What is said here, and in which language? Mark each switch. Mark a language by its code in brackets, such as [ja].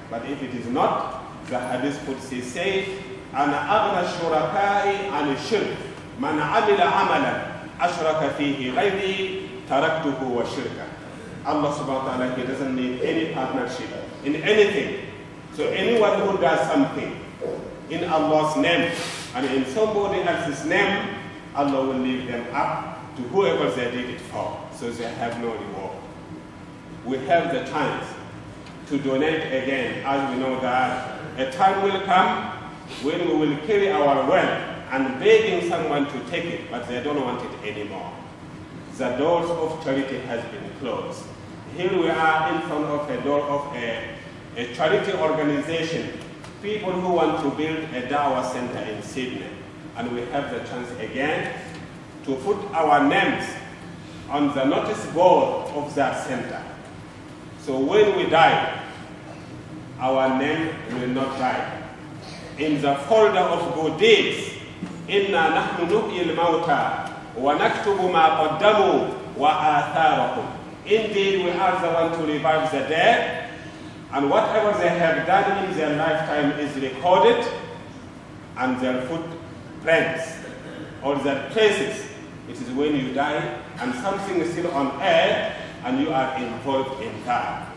[en] But if it is not, the Hadith Qudsi says, [ar] أَنَا أَغْنَى الشُّرَكَاءِ عَنِ الشِّرْكِ مَنْ عَمِلَ عَمَلًا أَشْرَكَ فِيهِ غَيْرِي تَرَكْتُهُ وَشِرْكَهُ. [en] Allah subhanahu wa ta'ala, He doesn't need any partnership in anything. So anyone who does something in Allah's name and in somebody else's name, Allah will leave them up to whoever they did it for. So they have no reward. We have the chance to donate again, as we know that a time will come when we will carry our wealth and begging someone to take it, but they don't want it anymore. The doors of charity has been closed. Here we are in front of a door of a charity organization, people who want to build a Dawah center in Sydney. And we have the chance again to put our names on the notice board of that center. So when we die, our name will not die. In the folder of good deeds, [ar] إِنَّا نَحْنُ نُحْيِي الْمَوْتَى وَنَكْتُبُ مَا قَدَّمُوا وَآثَارَهُم. [en] Indeed, we are the one to revive the dead, and whatever they have done in their lifetime is recorded, and their footprints or their traces. It is when you die and something is still on earth and you are involved in that.